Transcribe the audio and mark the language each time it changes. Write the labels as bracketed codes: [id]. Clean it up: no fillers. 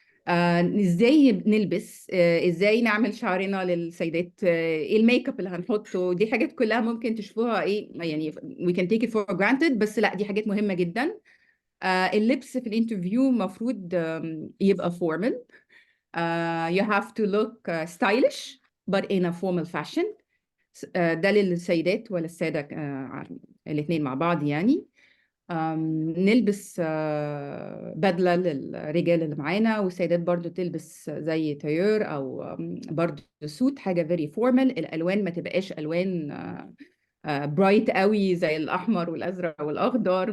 [ar] إزاي نلبس، إزاي نعمل شعرنا للسيدات، إيه الميك اب اللي هنحطه. دي حاجات كلها ممكن تشوفوها إيه يعني [en] we can take it for granted، [ar] بس لا دي حاجات مهمة جدا. اللبس في الانترفيو مفروض يبقى formal. [en] You have to look stylish but in a formal fashion. [ar] ده للسيدات ولا السادة الاثنين مع بعض يعني. نلبس بدلة للرجال اللي معانا، والسيدات برضو تلبس زي تاير أو برضو سوت، حاجة very formal. الألوان ما تبقاش ألوان برايت قوي زي الأحمر والأزرق والأخضر.